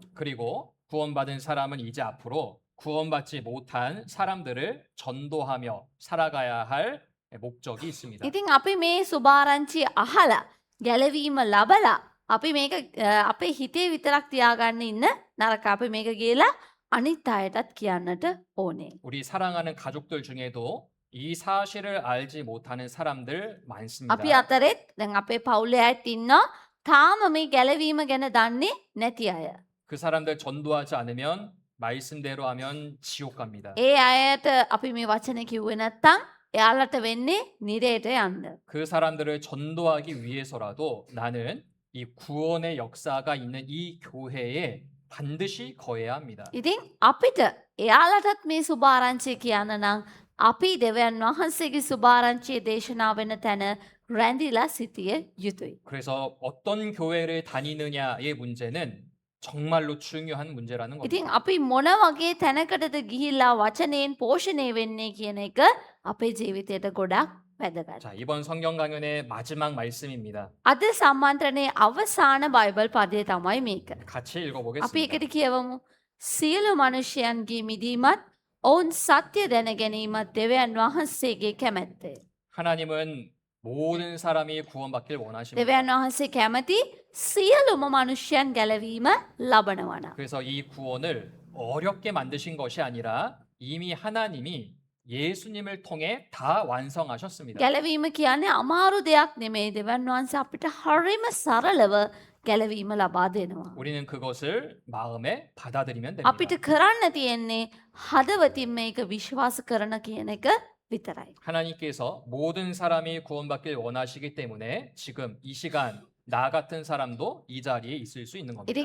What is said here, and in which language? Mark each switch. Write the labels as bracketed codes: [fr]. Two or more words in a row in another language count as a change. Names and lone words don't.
[ko] 그리고 구원받은 사람은 이제 앞으로 구원받지 못한 사람들을 전도하며 살아가야 할 목적이 있습니다. [si] ඉතින් අපි මේ සුභාරංචිය අහලා ගැලවීම ලබලා අපි මේක අපේ හිතේ විතරක් තියාගන්න ඉන්න නරක. අපි මේක ගිහලා අනිත් අයටත් කියන්නට ඕනේ. [ko] 우리 사랑하는 가족들 중에도 이 사실을 알지 못하는 사람들 많습니다. [si] අපි අතරෙත් දැන් අපේ පවුලේ අයත් ඉන්නවා තාම මේ ගැලවීම ගැන දන්නේ නැති අය. [ko] 그 사람들 전도하지 않으면 말씀대로 하면 지옥 갑니다. [si] ඒ අයට අපි මේ වචන කිව්වේ නැත්තම් එයාලට වෙන්නේ නිරේට යන්න. [ko] 그 사람들을 전도하기 위해서라도 나는 이 구원의 역사가 있는 이 교회에 반드시 거해야 합니다. [si] ඉතින් අපිට එයාලටත් මේ සුභාරංචිය කියන්න නම් අපි දෙවියන් වහන්සේගේ සුභාරංචිය දේශනා වෙන තැන රැඳිලා සිටිය යුතුයි. [ko] 그래서 어떤 교회를 다니느냐의 문제는 정말로 중요한 문제라는 [si] ඉතින් [ko] 겁니다. [si] අපි මොන වගේ තැනකටද ගිහිල්ලා වචනයෙන් පෝෂණය වෙන්නේ කියන එක අපේ ජීවිතයට ගොඩක් වැදගත්. [ko] 자, 이번 성경 강연의 마지막 말씀입니다. [si] අද සම්මන්ත්‍රණයේ අවසාන බයිබල් පදය තමයි මේක. [ko] 같이 [si] අපි [ko] 읽어보겠습니다. [si] එකට කියවමු. සියලු මනුෂ්‍යයන්ගේ මිදීමත් ඔවුන් සත්‍ය දැන ගැනීමත් දෙවියන් වහන්සේගේ කැමැත්තය. [ko] 하나님은 모든 사람이 구원받길 원하십니다. [si] දෙවියන් වහන්සේ කැමති සියලුම මනුෂ්‍යයන් ගැලවීම ලබනවන. [ko] 그래서 이 구원을 어렵게 만드신 것이 아니라 이미 하나님이 예수님을 통해 다 완성하셨습니다. [si] ගැලවීම කියන්නේ අමාරු දෙයක් නෙමෙයි. දෙවියන් වහන්සේ අපිට හරිම සරලව ගැලවීම ලබා දෙනවා. [ko] 우리는 그것을 마음에 받아들이면 [si] අපිට [ko] 됩니다. [si] කරන්න තියෙන්නේ හදවතින් මේක විශ්වාස කරන කියන එක විතරයි. [ko] 하나님께서 모든 사람이 구원받길 원하시기 때문에 지금 이 시간 나 같은 사람도 이 자리에 있을 수 있는 겁니다.